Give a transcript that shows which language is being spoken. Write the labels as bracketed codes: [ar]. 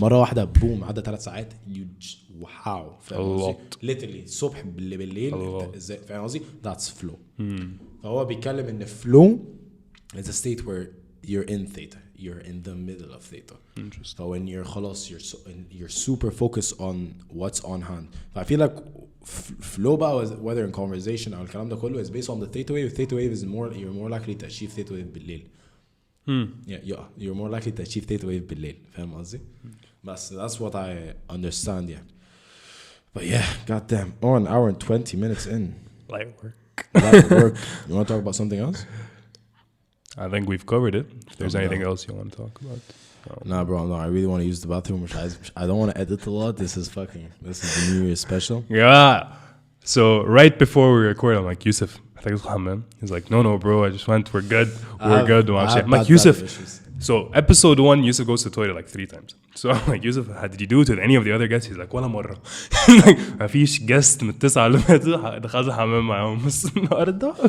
[ar] مرة واحدة بوم عدى 3 ساعات, واو, فاهم قصدي؟ literally الصبح بالليل ازاي, فاهم قصدي؟ [en] That's flow. [ar] فهو بيتكلم ان [en] flow is a state where you're in theta, you're in the middle of theta. Interesting. So when you're [ar] خلاص, [en] you're super focused on what's on hand. I feel like flow [ar] بقى, [en] whether in conversation or [ar] الكلام ده كله, [en] is based on the theta wave. Theta wave is you're more likely to achieve theta wave [ar] بالليل. [en] Yeah, you're more likely to achieve theta wave بالليل. [ar] فاهم قصدي؟ بس [en] that's what I understand. Yeah. But yeah, goddamn, an hour and 20 minutes in. Light work. Light work. You want to talk about something else? I think we've covered it. If there's Yeah. anything else you want to talk about. Nah, bro, no, I really want to use the bathroom. I don't want to edit a lot. This is the New Year's special. Yeah. So right before we record, I'm like, Yousef, I think it's man. He's like, no, bro, I just went. We're good. We're good. I'm like, Yousef. So episode 1, Yousef goes to the toilet like 3 times. So I'm like, Yousef, how did you do it with any of the other guests? He's like, [ar] ولا مرة. [en] Like, [ar] ما فيش guest من ال9 اللي فاتوا دخلت الحمام معاهم بس النهارده.